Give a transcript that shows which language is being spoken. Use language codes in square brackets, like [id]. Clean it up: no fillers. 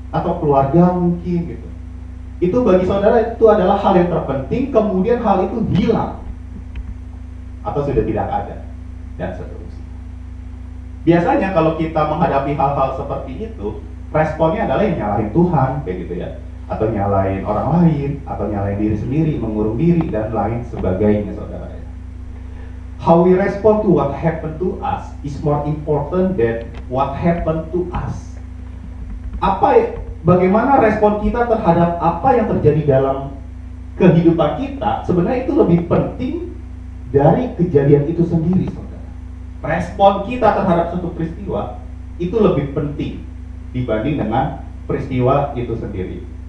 [id] Atau keluarga mungkin gitu. Itu bagi saudara itu adalah hal yang terpenting, kemudian hal itu hilang atau sudah tidak ada, dan seterusnya. Biasanya kalau kita menghadapi hal-hal seperti itu, responnya adalah yang nyalahin Tuhan, kayak gitu ya, atau nyalahin orang lain, atau nyalahin diri sendiri, mengurung diri, dan lain sebagainya, saudara. [en] How we respond to what happened to us is more important than what happened to us. [id] Bagaimana respon kita terhadap apa yang terjadi dalam kehidupan kita, sebenarnya itu lebih penting dari kejadian itu sendiri, saudara. Respon kita terhadap suatu peristiwa itu lebih penting dibanding dengan peristiwa itu sendiri.